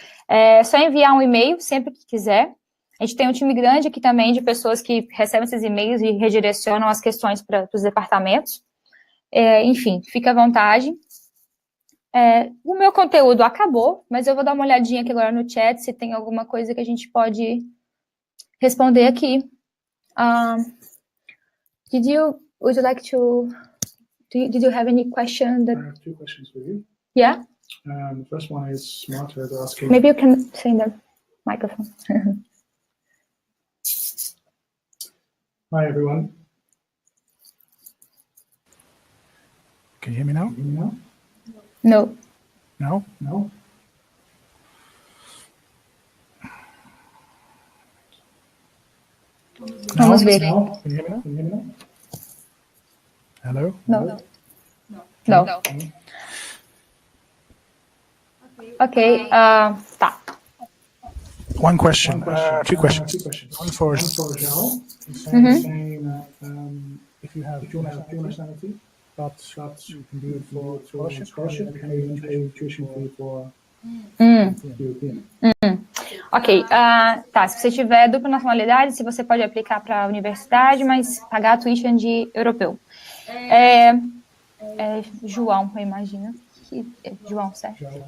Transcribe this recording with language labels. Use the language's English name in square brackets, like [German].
[Portuguese] É só enviar um e-mail sempre que quiser. A gente tem um time grande aqui também de pessoas que recebem esses e-mails e redirecionam as questões para os departamentos. Enfim, fica à vontade. O meu conteúdo acabou, mas eu vou dar uma olhadinha aqui agora no chat se tem alguma coisa que a gente pode responder aqui. [English] Would you like to Did you have any question? I have two questions for you. Yeah? The first one is Marta is asking. Maybe you can say in the microphone. Hi, everyone. Can you hear me now? No. No? No? [Portuguese] Vamos ver. [English] No? Can you hear me now? Can you hear me now? Hello? No. [Portuguese] Não. [English] No. Ok. [Portuguese] Ok, tá. [English] One question. Two questions. One for João. He's saying that if you have dual nationality, but you can do it for scholarship, can you then pay tuition fee for European? [Portuguese] Ok, tá, se você tiver dupla nacionalidade, se você pode aplicar para a universidade, mas pagar a tuition de europeu. João, eu imagino. João, certo?